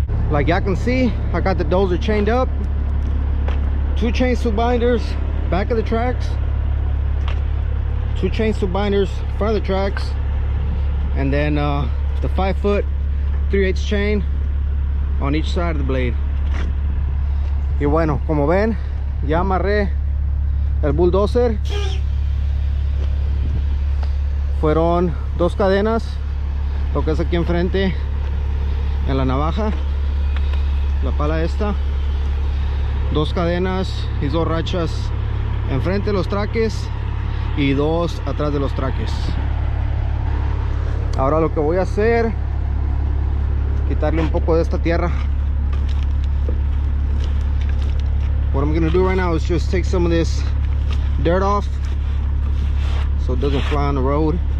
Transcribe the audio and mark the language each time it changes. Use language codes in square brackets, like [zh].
[en] Like y'all can see, I got the dozer chained up, 2 chainsaw binders back of the tracks, 2 chainsaw binders front of the tracks, and then the 5-foot 3/8 chain on each side of the blade. [es] Y bueno, como ven, ya amarré el bulldozer. Fueron 2 cadenas, lo que es aquí enfrente en la navaja, la pala esta, 2 cadenas y 2 rachas enfrente de los traques y 2 atrás de los traques. Ahora lo que voy a hacer, quitarle un poco de esta tierra. [en] What I'm gonna do right now is just take some of this dirt off so it doesn't fly on the road.